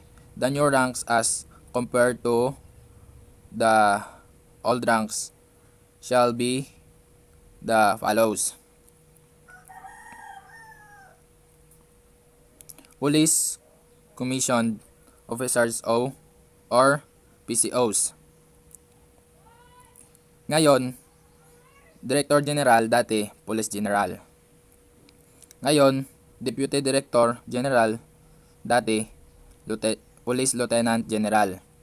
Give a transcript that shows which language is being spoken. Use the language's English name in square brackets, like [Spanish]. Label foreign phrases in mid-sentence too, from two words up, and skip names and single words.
[English] The new ranks as compared to the old ranks shall be the follows. Police Commissioned Officers O or PCOs. [Filipino] Ngayon, Director General, dati Police General. Ngayon, Deputy Director General, dati Police Lieutenant General.